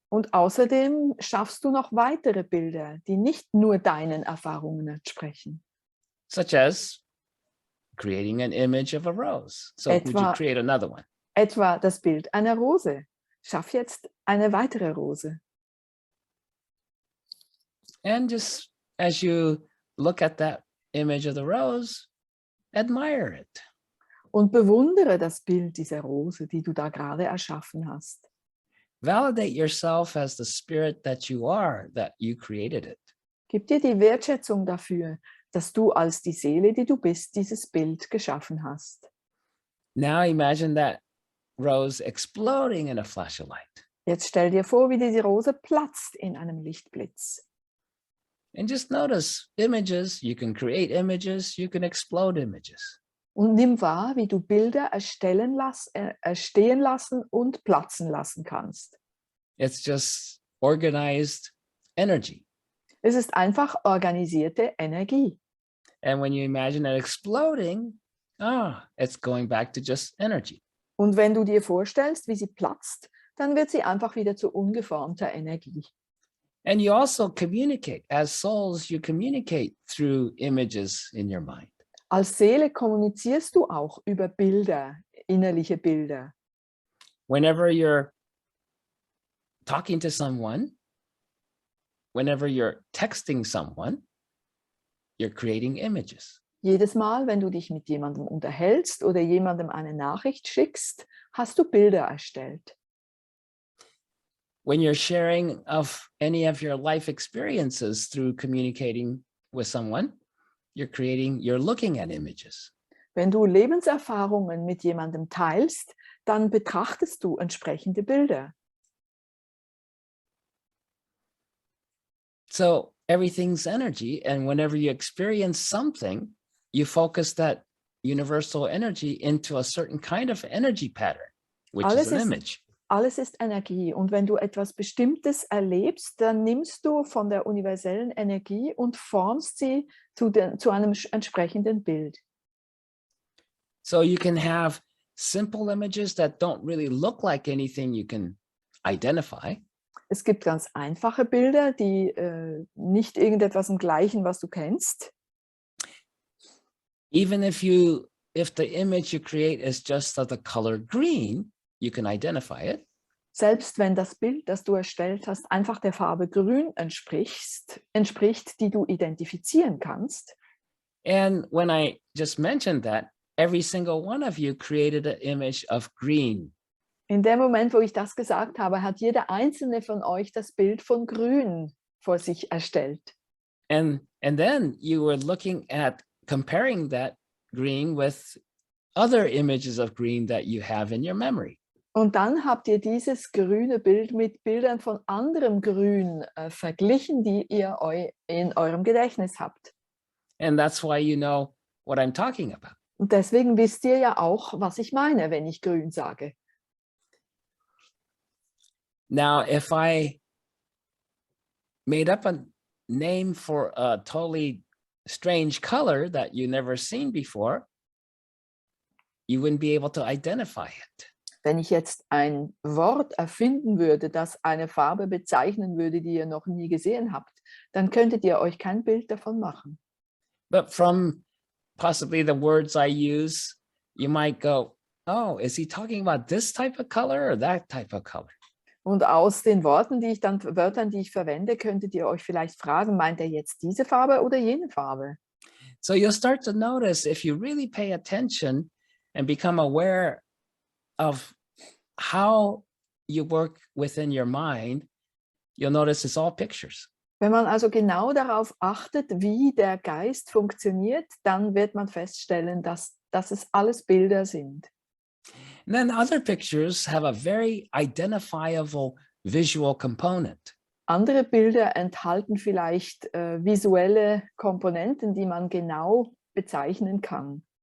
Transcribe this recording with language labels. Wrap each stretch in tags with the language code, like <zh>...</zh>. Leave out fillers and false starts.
<de>Und außerdem schaffst du noch weitere Bilder, die nicht nur deinen Erfahrungen entsprechen.</de> <en>Such as creating an image of a rose. So would you create another one?</en> <de>Etwa das Bild einer Rose. Schaff jetzt eine weitere Rose.</de> <en>And just as you look at that image of the rose, admire it.</en> <de>Und bewundere das Bild dieser Rose, die du da gerade erschaffen hast.</de> <en>Validate yourself as the spirit that you are, that you created it.</en> <de>Gib dir die Wertschätzung dafür, dass du als die Seele, die du bist, dieses Bild geschaffen hast.</de> <en>Now imagine that rose exploding in a flash of light.</en> <de>Jetzt stell dir vor, wie diese Rose platzt in einem Lichtblitz.</de> <en>And just notice images. You can create images. You can explode images.</en> <de>Und nimm wahr, wie du Bilder erstehen lassen und platzen lassen kannst.</de> <en>It's just organized energy.</en> <de>Es ist einfach organisierte Energie.</de> <en>And when you imagine it exploding, it's going back to just energy.</en> <de>Und wenn du dir vorstellst, wie sie platzt, dann wird sie einfach wieder zu ungeformter Energie.</de> <en>And you also communicate. As souls, you communicate through images in your mind.</en> <de>Als Seele kommunizierst du auch über Bilder, innerliche Bilder.</de> <en>Whenever you're talking to someone, whenever you're texting someone, you're creating images.</en> <de>Jedes Mal, wenn du dich mit jemandem unterhältst oder jemandem eine Nachricht schickst, hast du Bilder erstellt.</de> <en>When you're sharing of any of your life experiences through communicating with someone, you're looking at images.</en> <de>Wenn du Lebenserfahrungen mit jemandem teilst, dann betrachtest du entsprechende Bilder.</de> <en>So everything's energy, and whenever you experience something, you focus that universal energy into a certain kind of energy pattern, which is an image.</en> <de>Alles ist Energie, und wenn du etwas Bestimmtes erlebst, dann nimmst du von der universellen Energie und formst sie zu einem entsprechenden Bild.</de> <en>So you can have simple images that don't really look like anything you can identify.</en> <de>Es gibt ganz einfache Bilder, die nicht irgendetwas gleichen, was du kennst.</de> <en>Even if the image you create is just of the color green, you can identify it.</en> <de>Selbst wenn das Bild, das du erstellt hast, einfach der Farbe Grün entspricht, die du identifizieren kannst.</de> <en>And when I just mentioned that, every single one of you created an image of green.</en> <de>In dem Moment, wo ich das gesagt habe, hat jeder einzelne von euch das Bild von Grün vor sich erstellt.</de> <en>And then you were looking at comparing that green with other images of green that you have in your memory.</en> <de>Und dann habt ihr dieses grüne Bild mit Bildern von anderem Grün verglichen, die ihr in eurem Gedächtnis habt.</de> <en>And that's why you know what I'm talking about.</en> <de>Und deswegen wisst ihr ja auch, was ich meine, wenn ich grün sage.</de> <en>Now, if I made up a name for a totally strange color that you never seen before, you wouldn't be able to identify it.</en> <de>Wenn ich jetzt ein Wort erfinden würde, das eine Farbe bezeichnen würde, die ihr noch nie gesehen habt, dann könntet ihr euch kein Bild davon machen.</de> <en>But from possibly the words I use, you might go, oh, is he talking about this type of color or that type of color?</en> <de>Und aus den Wörtern, die ich verwende, könntet ihr euch vielleicht fragen, meint er jetzt diese Farbe oder jene Farbe?</de> <en>So you'll start to notice, if you really pay attention and become aware of how you work within your mind, you'll notice it's all pictures.</en> <de>Wenn man also genau darauf achtet, wie der Geist funktioniert, dann wird man feststellen, dass es alles Bilder sind.</de> <en>And then other pictures have a very identifiable visual component.</en> <de>Andere Bilder enthalten vielleicht visuelle Komponenten, die man genau bezeichnen kann.</de>